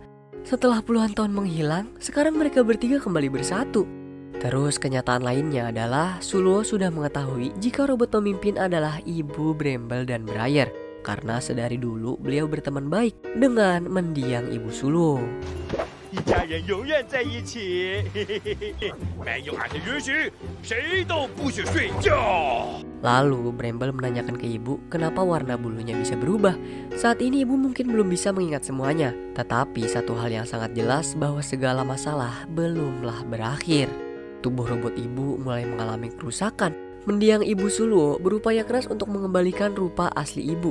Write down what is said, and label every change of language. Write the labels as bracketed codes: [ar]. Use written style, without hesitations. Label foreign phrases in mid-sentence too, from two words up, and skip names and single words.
[id] Setelah puluhan tahun menghilang, sekarang mereka bertiga kembali bersatu. Terus kenyataan lainnya adalah Suluo sudah mengetahui jika robot pemimpin adalah ibu Bramble dan Briar. Karena sedari dulu beliau berteman baik dengan mendiang ibu Suluo. [zh] 一家人永远在一起，没有俺的允许，谁都不许睡觉。 [id] Lalu Bramble menanyakan ke ibu kenapa warna bulunya bisa berubah. Saat ini ibu mungkin belum bisa mengingat semuanya, tetapi satu hal yang sangat jelas bahwa segala masalah belumlah berakhir. Tubuh robot ibu mulai mengalami kerusakan. Mendiang ibu Suluo berupaya keras untuk mengembalikan rupa asli ibu.